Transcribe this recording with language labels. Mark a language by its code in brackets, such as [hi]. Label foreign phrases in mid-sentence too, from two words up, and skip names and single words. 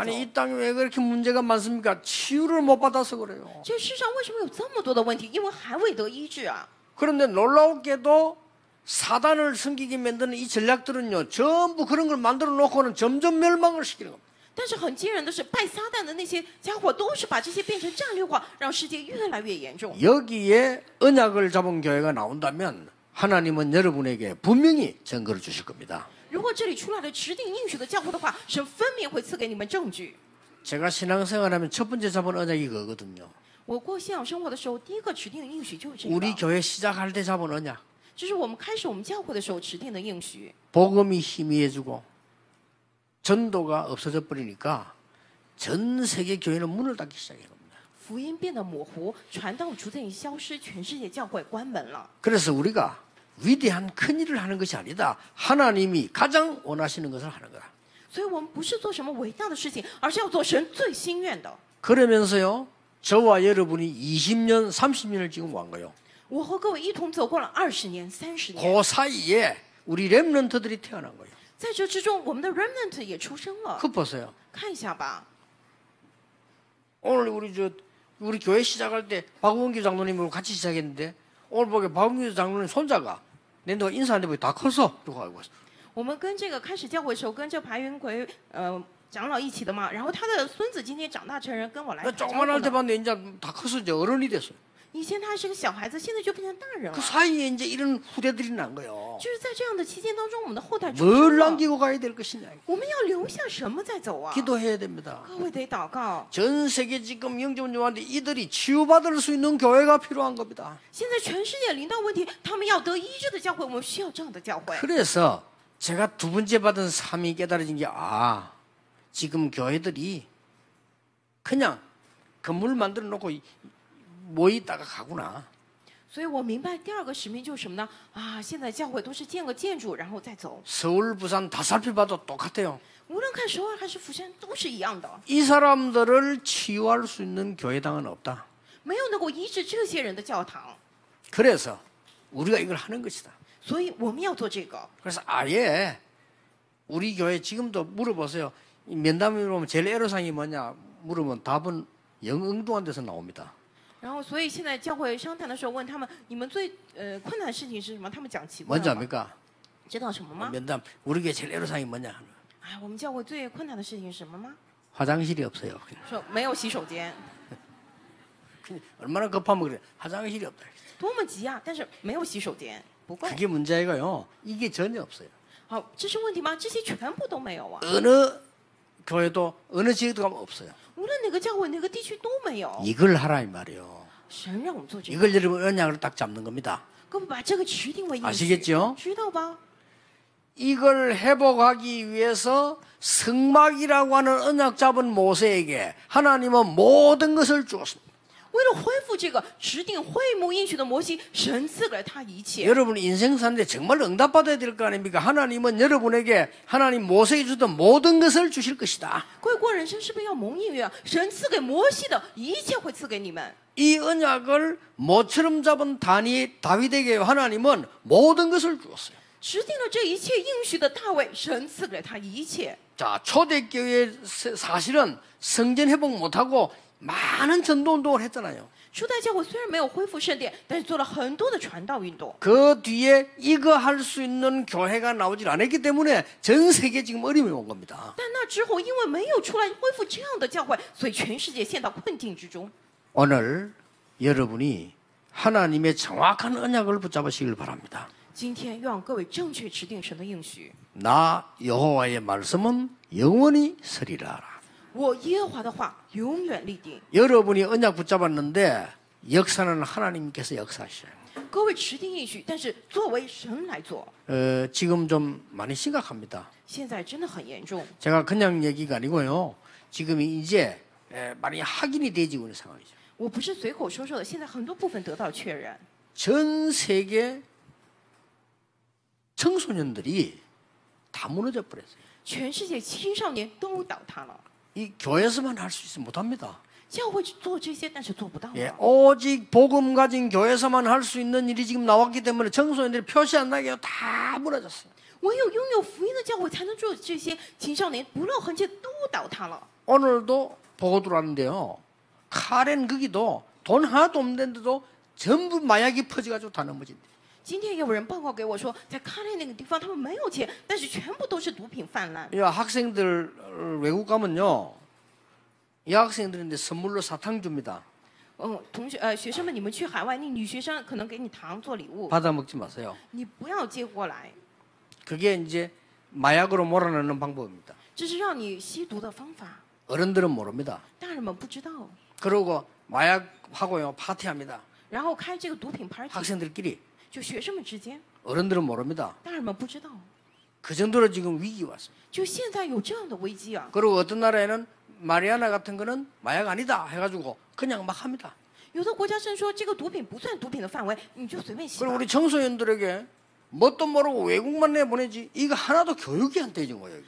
[ko] 아니 이 땅에 왜 그렇게 문제가 많습니까? 치유를 못 받아서 그래요. [zh] 这世上为什么有这么多的问题？因为还未得医治啊！ [ko] 그런데 놀라웠게도 사단을 섬기게 만드는 이 전략들은요, 전부 그런 걸 만들어 놓고는 점점 멸망을 시키는 겁니다. [zh] 但是很惊人的是，拜撒旦的那些家伙都是把这些变成战略化，让世界越来越严重。 [ko] 여기에 언약을 잡은 교회가 나온다면 하나님은 여러분에게 분명히 증거를 주실 겁니다. [zh] 如果这里出来了指定应许的教会的话，神分明会赐给你们证据。 [ko] 제가 신앙생활하면 첫 번째 잡은 언약이 그거거든요. [zh] 我过信仰生活的时候，第一个指定的应许就是这 [ko] 우리 [zh] 个， [ko] 교회 시작할 때 잡은 언약. [zh] 这是我们开始我们教会的时候指定的应许。 [ko] 복음이 희미해지고 전도가 없어져 버리니까 전 세계 교회는 문을 닫기 시작해요. [zh] 福音变得模糊，传道逐渐消失，全世界教会关门了。 [ko] 그래서 우리가 위대한 큰 일을 하는 것이 아니다. 하나님이 가장 원하시는 것을 하는 거다. [zh] 所以我们不是做什么伟大的事情，而是要做神最心愿的。 [ko] 그러면서요, 저와 여러분이 20년, 30년을 지금 온 거예요. [zh] 我和各位一同走过了20年、30年， [ko] 그 사이에 우리 렘넌트들이 태어난 거예요. [zh] 在这之中，我们的 remnant 也出生了。 [ko] 그 보세요. [zh] 看一下吧， [ko] 오늘 우리 교회 시작할 때 박원규 장로님하고 같이 시작했는데 오늘 보게 박원규 장로님 손자가 내가 인사하는데 보니 다 커서 그러고 알고 있어. [zh] 我们跟这个开始教会的时候，跟这白云奎长老一起的嘛。然后他的孙子今天长大成人，跟我来打招呼 [ko] 조그만할 때 [zh] 呢。 [ko] 봤는데 이제 다 커서 이제 어른이 됐어요. [zh] 以前他还是个小孩子，现在就变成大人 [ko] 그 [zh] 了。 [ko] 사이에 이제 이런 후대들이 난 거예요. [zh] 就是在这样的期间当中，我们的后代出 [ko] 뭘 [zh] 生了。 [ko] 남기고 가야 될 것이냐. [zh] 我们要留下什么再走啊？ [ko] 기도해야 됩니다. [zh] 各位得祷告。 [ko] 전 세계 지금 영접원들한테 이들이 치유받을 수 있는 교회가 필요한 겁니다. [zh] 现在全世界临到问题，他们要得医治的教会，我们需要这样的教会。 [ko] 그래서 제가 두 번째 받은 삶이 깨달아진 게 지금 교회들이 그냥 건물 만들어 놓고 모이다가 가구나. [zh] 所以我明白第二个使命就是什么呢？现在教会都是建个建筑，然后再走。 [ko] 서울, 부산 다 살펴봐도 똑같아요. [zh] 无论看首尔还是釜山，都是一样的， [ko] 이 사람들을 치유할 수 있는 교회당은 없다. [zh] 没有能够医治这些人的教堂。 [ko] 그래서 우리가 이걸 하는 것이다. [zh] 所以我们要做这个。 [ko] 그래서 아예 우리 교회 지금도 물어보세요. 이 면담에 보면 제일 애로사항이 뭐냐 물으면 답은 영응동한 데서 나옵니다. [zh] 然后，所以现在教会商谈的时候，问他们：你们最困难的事情是什么？他们讲奇怪 [ko] 뭔지 [zh] 了吗？ [ko] 압니까? [zh] 知道什么吗？ [ko] 면담 우리 교회 제일 애로사항이 뭐냐? [zh] 我们教会最困难的事情是什么吗？ [ko] 화장실이 없어요. [zh] 说没有洗手间， [ko] 얼마나 급하면 그래. 화장실이 없다. [zh] 多么急啊！但是没有洗手间，不够。 [ko] 그게 문제이고요. 이게 전혀 없어요. [zh] 好，这是问题吗？这些全部都没有啊！ [ko] 어느 교회도 어느 지역도 가면 없어요. [zh] 无论哪个教会、哪个地区都没有。 [ko] 이걸 하라 이 말이에요. [zh] 神让我们做这个， [ko] 이걸 여러분 언약으로 딱 잡는 겁니다. [zh] 各位把这个指定为应许， [ko] 아시겠죠? [zh] 知道吧？ [ko] 이걸 회복하기 위해서 성막이라고 하는 언약 잡은 모세에게 하나님은 모든 것을 주었습니다. [zh] 为了恢复这个指定会幕应许的摩西，神赐给了他一切。 [ko] 여러분 인생 사는데 정말 응답받아야 될 거 아닙니까? 하나님은 여러분에게 하나님 모세에게 주던 모든 것을 주실 것이다. [zh] 各位过人生是不是要蒙应许啊？神赐给摩西的一切会赐给你们。 [ko] 이 언약을 모처럼 잡은 다윗에게 하나님은 모든 것을 주었어요. [zh] 指定了这一切应许的大卫，神赐给了他一切。 [ko] 자, 초대교회 사실은 성전 회복 못하고 많은 전도운동을 했잖아요. [zh] 初代教会虽然没有恢复圣殿，但是做了很多的传道运动。 [ko] 그 뒤에 이거 할 수 있는 교회가 나오질 않았기 때문에 전 세계 지금 어려움이 온 겁니다. [zh] 但那之后，因为没有出来恢复这样的教会，所以全世界陷到困境之中。 [ko] 오늘 여러분이 하나님의 정확한 언약을 붙잡으시길 바랍니다. [zh] 今天让各位正确指定神的应许。 [ko] 나 여호와의 말씀은 영원히 서리라. [zh] 我耶和华的话永远立定。 [ko] 여러분이 언약 붙잡았는데 역사는 하나님께서 역사하셔요. [zh] 各位持定应许，但是作为神来做。 [ko] 지금 좀 많이 심각합니다. [zh] 现在真的很严重。 [ko] 제가 그냥 얘기가 아니고요. 지금 이제 많이 확인이 되지고 있는 상황이죠. [zh] 我不是随口说说的，现在很多部分得到确认。 [ko] 전 세계 청소년들이 다 무너져 버렸어요. [zh] 全世界青少年都倒塌了。 [ko] 이 교회에서만 할 수 있으면 못합니다. [zh] 教会做这些，但是做不到。 [ko] 예, 오직 복음 가진 교회에서만 할 수 있는 일이 지금 나왔기 때문에 청소년들이 표시 안 나게 다 무너졌어요. [zh] 唯有拥有福音的教会才能做这些，青少年不露痕迹都倒塌了。 [ko] 오늘도 보고 들어왔는데요. 카렌 거기도 돈 하나도 없는데도 전부 마약이 퍼져가지고 다 넘어진대. [zh] 今天有人报告给我说，在卡列那个地方，他们没有钱，但是全部都是毒品泛滥。 [ko] 이 학생들 외국 가면요. 이 학생들인데 선물로 사탕 줍니다. [zh] 学生们，你们去海外，那女学生可能给你糖做礼物， [ko] 받아 먹지 마세요. [zh] 你不要接过来， [ko] 그게 이제 마약으로 몰아넣는 방법입니다. [zh] 这是让你吸毒的方法。 [ko] 어른들은 모릅니다. [zh] 大人们不知道， [ko] 그러고 마약하고요 파티합니다. [zh] 然后开这个毒品 party， [ko] 학생들끼리. [zh] 就学生们之间， [ko] 어른들은 모릅니다. [zh] 大人们不知道， [ko] 그 정도로 지금 위기 왔습니다. [zh] 就现在有这样的危机啊！ [ko] 그리고 어떤 나라에는 마리아나 같은 거는 마약 아니다 해가지고 그냥 막 합니다. [zh] 有的国家甚至说这个毒品不算毒品的范围，你就随便吸 [ko] 그리고 [zh] 吧。 [ko] 우리 청소년들에게 뭣도 모르고 외국만 내보내지 이거 하나도 교육이 안 되죠 이게.